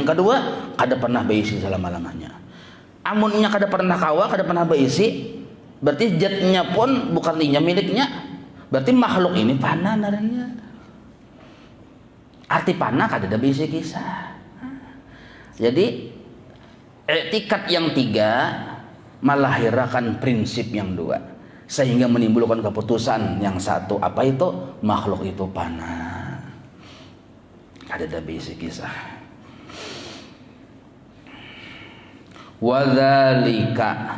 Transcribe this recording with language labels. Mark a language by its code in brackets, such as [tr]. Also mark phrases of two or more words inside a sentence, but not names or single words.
[bjn] Yang kedua, kada pernah beisi selama-lamanya. Amunnya kada pernah kawa, kada pernah beisi, berarti zatnya pun bukan inya miliknya. Berarti makhluk ini fana naranya. Arti fana kada ada beisi kisah. Jadi i'tikad yang 3 melahirkan prinsip yang 2, sehingga menimbulkan keputusan yang 1. Apa itu? Makhluk itu fana. Ada bisi kisah. Wadzalika.